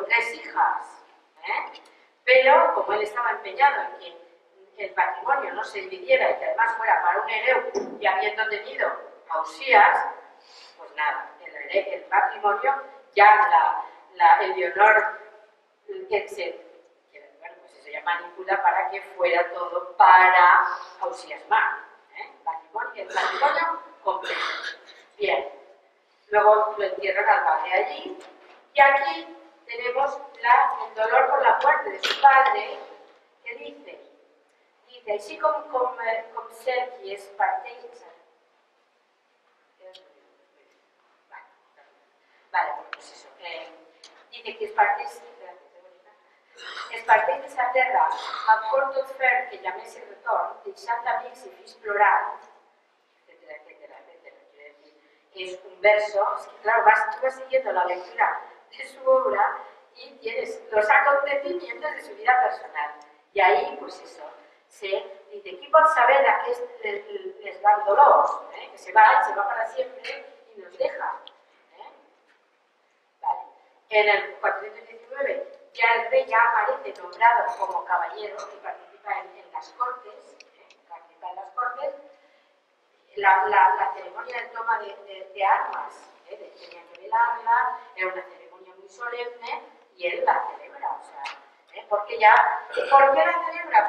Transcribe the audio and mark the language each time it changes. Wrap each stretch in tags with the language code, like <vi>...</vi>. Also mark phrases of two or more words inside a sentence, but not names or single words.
<es>3 hijas, pero como él estaba empeñado en que el patrimonio no se dividiera y que además fuera para un hereu y habiendo tenido Ausías, pues nada, el patrimonio ya el Leonor bueno, pues eso ya manipula para que fuera todo para Ausías Marc, el patrimonio completo. Bien, luego lo entierran al padre allí y aquí tenemos el dolor por la muerte de su padre, que dice</es> <ca>així com cert qui és parteix...</ca> <es>Vale, pues eso. Dice que</es> <ca>es parteix de sa terra amb cor tot fer que llamés el retorn, deixant amics i fills plorant,</ca> <es>etcétera. Es un verso, es que claro, tú vas siguiendo la lectura de su obra y tienes los acontecimientos de su vida personal. Y ahí, pues eso, dice,</es> <ca>qui pot saber les gran dolors,</ca> <es>que se va para siempre y nos deja. Vale. En el 419 ya el rey ya aparece nombrado como caballero y participa en las cortes, la ceremonia de toma de armas, tenía que velarla, era una ceremonia muy solemne y él la celebra, o sea, ¿por qué la celebra?</es>